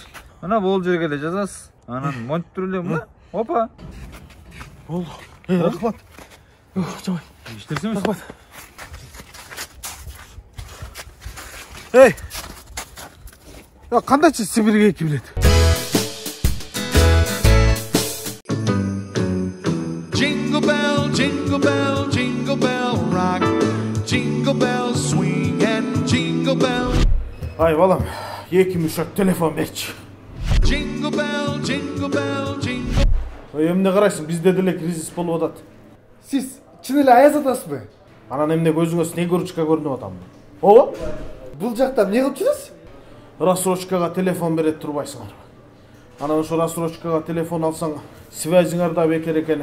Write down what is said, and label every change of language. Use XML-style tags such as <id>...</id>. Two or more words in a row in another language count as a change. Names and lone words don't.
<ky>Мына бул жерге эле жазасыз. Анан монитор эле мына. Опа. Болду. Рахмат. Жабай.</ky> <tr>İştersiniz.</tr> <ky>Рахмат. Ya кандайчы Сибирге эки билет?</ky> <en>Jingle bell, jingle bell, jingle bell rock. Jingle bell swing and jingle bell.</en> <ky>Ай балам, эки мушак телефон берчи.</ky> <en>Jingle bell, jingle bell, jingle.</en> <ky>Эмне карайсың, бизде деле кризис болуп атат. Сиз чын эле аяз атасызбы? Анан эмне көзүңө снегурочка көрүнүп атамбы? Ооба. Бул жакта эмне кылып жүрөсүз? Рассрочкага телефон берет турбайсыңарбы? Анан ошо рассрочкага телефон алсаң, связиңар да бекер экен.</ky>